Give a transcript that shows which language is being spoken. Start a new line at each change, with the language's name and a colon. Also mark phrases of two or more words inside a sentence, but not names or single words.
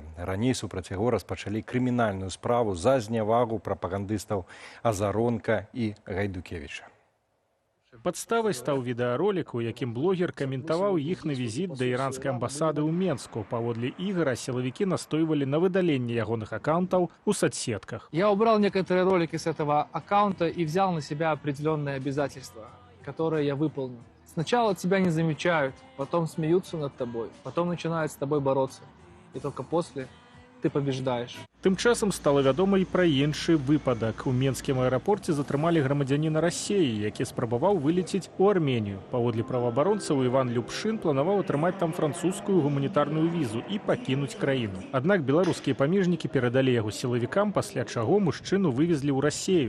Belarusian: Раней супраць яго распачалі крымінальную справу за знявагу прапагандыстаў Азаронка і Гайдукевіча. Падставай стаў відэаролік, у якім блогер каментаваў іхны візіт да іранскай амбасады ў Менску. Паводле Ігора, сілавікі настойвалі на выдаленне ягоных аккаунтаў у соцсетках.
Russian: Я убрал некоторые ролики с этого аккаунта и взял на себя определенные обязательства, которые я выполню. Сначала тебя не замечают, потом смеются над тобой, потом начинают с тобой бороться. И только после ты побеждаешь.
Belarusian: Тым часам стала вядома і пра іншы выпадак. У менскім аэрапорце затрымалі грамадзяніна Расеі, які спрабаваў вылецець у Арменію. Паводле праваабаронцаў, Іван Любшын планаваў атрымаць там французскую гуманітарную візу і пакінуць краіну. Аднак беларускія памежнікі перадалі яго сілавікам, пасля чаго мужчыну вывезлі ў Расею.